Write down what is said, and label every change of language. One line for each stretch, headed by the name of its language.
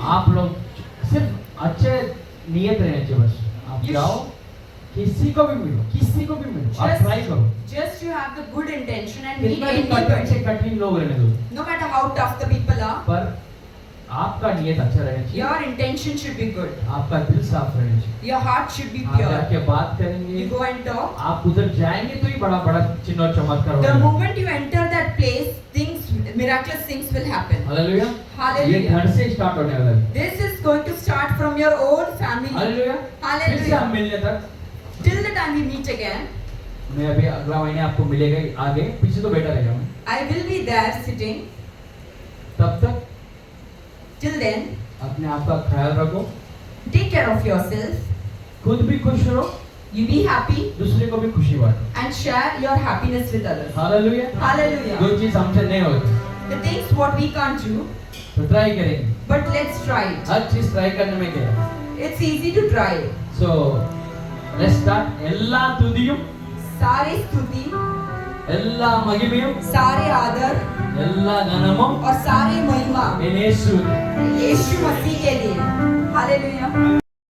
Hindi: आप लोग सिर्फ अच्छे नियत रहने चाहिए बस। आप
English: You
Hindi: जाओ, किसी को भी मिलो, किसी को भी मिलो, आप ट्राई करो।
English: just you have the good intention and meet
Hindi: कितना भी कठिन से
English: anybody.
Hindi: कठिन लोग रहने दो,
English: No matter how tough the people are,
Hindi: पर आपका नियत अच्छा रहना चाहिए,
English: your intention should be good.
Hindi: आपका दिल साफ रहना चाहिए।
English: Your heart should be
Hindi: आप
English: pure.
Hindi: जाके बात करेंगे,
English: You go and talk.
Hindi: आप उधर जाएंगे तो ही बड़ा बड़ा चिन्ह और चमत्कार
English: The
Hindi: होगा।
English: moment you enter that place, things, miraculous things will happen.
Hindi: Hallelujah. ये
English: Hallelujah.
Hindi: घर से स्टार्ट होने वाला है।
English: This is going to start from your own family.
Hindi: Hallelujah. फिर से
English: Hallelujah.
Hindi: हम मिलने तक,
English: Till the time we meet again,
Hindi: मैं अभी अगला महीने आपको मिलेगा ही आगे, पीछे तो बैठा रहेगा मैं।
English: I will be there sitting.
Hindi: तब तक
English: Till then,
Hindi: अपने आप का ख्याल रखो,
English: take care of yourself.
Hindi: खुद भी खुश रहो,
English: You be happy
Hindi: दूसरे को भी खुशी बांटो।
English: and share your happiness with others.
Hindi: Hallelujah.
English: Hallelujah.
Hindi: जो चीज हमसे नहीं होती
English: The things what we can't do,
Hindi: तो ट्राई करेंगे।
English: but let's try it.
Hindi: हर चीज ट्राई करने में क्या है?
English: It's easy to try. So let's start.
Tamil: எல்லா துதியும்,
Hindi: सारे स्तुति,
Tamil: எல்லா மகிமையும்,
Hindi: सारे आदर
Tamil: எல்லா கனமும்
Hindi: और सारे महिमा
Tamil: என் இயேசு
Hindi: यीशु मसीह के लिए. Hallelujah.